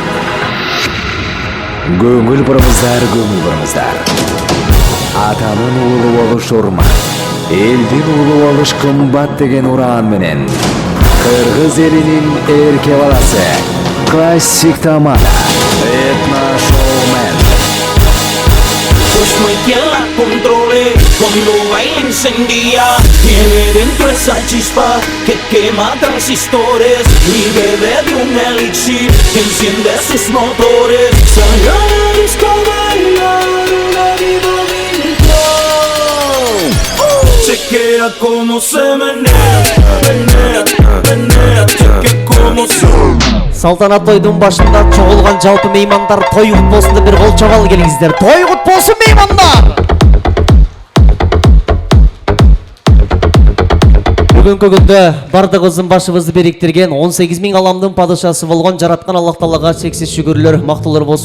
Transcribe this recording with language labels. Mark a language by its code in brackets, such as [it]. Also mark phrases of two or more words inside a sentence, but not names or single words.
[ky] Көңүл бурыңыздар, көңүл бурыңыздар. Атанын улуу болуш урмат, элдин улуу болуш кымбат деген уран менен кыргыз элинин эрке баласы классик тамада этно-шоумен. [es] Pues no hay quien la controle, cuando baila encendida. Tiene dentro esa chispa que quema transistores y bebe de un elixir que enciende sus motores. Sale a la disco a bailar una vida virtual. Chequea como se menea, menea, menea. Chequea como se... [ky] Салтанат тойдун башында чогулган жалпы меймандар той кут болсун деп бир кол чабал келиңиздер. Той кут болсун меймандар. Бүгүнкү күндө бардыгыбыздын башыбызды бириктирген 18.000 аламдын падышасы болгон жараткан Аллах Таалага чексиз шүгүрлөр, мактоолор болсун.